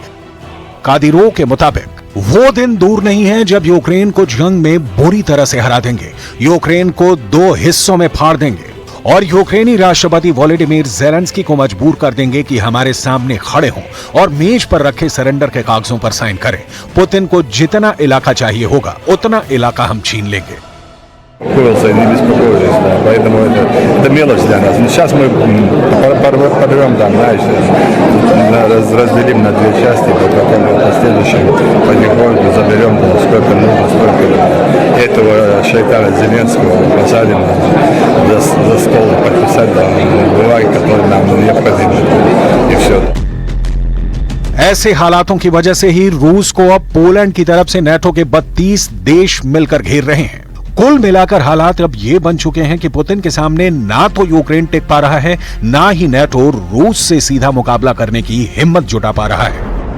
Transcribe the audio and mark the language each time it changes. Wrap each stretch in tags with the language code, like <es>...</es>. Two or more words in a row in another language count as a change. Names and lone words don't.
<hi>कादिरोव के मुताबिक वो दिन दूर नहीं है जब यूक्रेन को जंग में बुरी तरह से हरा देंगे, यूक्रेन को 2 हिस्सों में फाड़ देंगे और यूक्रेनी राष्ट्रपति वोलोडिमीर ज़ेलेंस्की को मजबूर कर देंगे कि हमारे सामने खड़े हों और मेज पर रखे सरेंडर के कागजों पर साइन करें। पुतिन को जितना इलाका चाहिए होगा उतना इलाका हम छीन लेंगे।</hi> <ru>Курилцы не беспокоились, да, поэтому это мелочь для нас. Но сейчас мы подорвем там, знаешь, разделим на 2 части, потом в последующем потихоньку заберем сколько нужно, сколько этого шайтана Зеленского посадим за стол подписать бумаги, которые нам необходимы, и все.</ru> <hi>ऐसे हालातों की वजह से ही रूस को अब पोलैंड की तरफ से नाटो के 32 देश मिलकर घेर रहे हैं। कुल मिलाकर हालात अब ये बन चुके हैं कि पुतिन के सामने ना तो यूक्रेन टिक पा रहा है, ना ही नाटो रूस से सीधा मुकाबला करने की हिम्मत जुटा पा रहा है।</hi>